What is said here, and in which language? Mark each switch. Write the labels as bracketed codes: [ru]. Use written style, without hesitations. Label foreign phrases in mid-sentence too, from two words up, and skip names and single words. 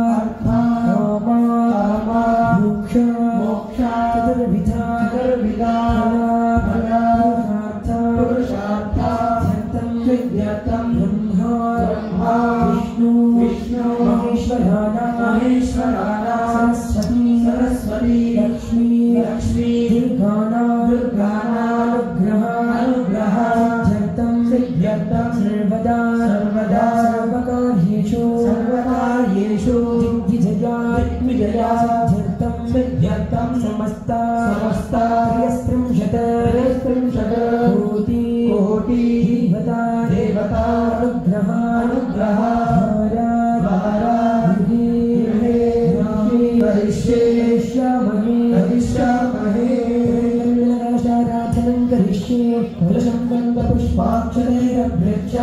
[sa] కామ మోక్ష చతుర్విధ పురుషార్థ సిద్ధ్యర్థం బ్రహ్మ విష్ణు మహేశ్వరాణాం సరస్వతి లక్ష్మీ దుర్గానానుగ్రహ సిద్ధ్యర్థం సర్వదా సర్వకార్యేషు क्रीडया सिद्ध्यर्थं समस्तास्त्रिंशत् कोटि देवता अनुग्रहाराधनं करिष्ये कलशं गन्धपुष्पाक्षतैरभ्यर्चा